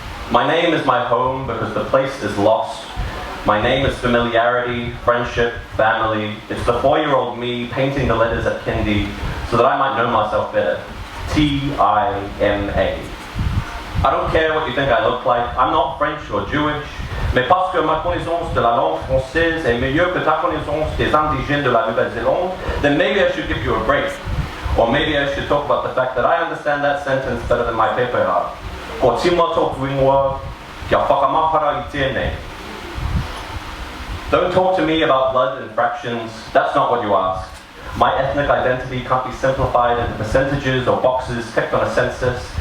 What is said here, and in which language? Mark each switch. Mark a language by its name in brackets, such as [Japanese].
[English] My name is my home because the place is lost. My name is familiarity, friendship, family. It's the 4-year-old me painting the letters at kindy so that I might know myself better. T-I-M-A. I don't care what you think I look like. I'm not French or Jewish. [French] Mais parce que ma connaissance de la langue française est meilleure que ta connaissance des indigènes de la Nouvelle-Zélande, [English] then maybe I should give you a break. Or maybe I should talk about the fact that I understand that sentence better than my pepera. [Māori] Ko tima tōku ingoa, kia whakamapara I tēnei. [English] Don't talk to me about blood and fractions. That's not what you asked. My ethnic identity can't be simplified into percentages or boxes ticked on a census.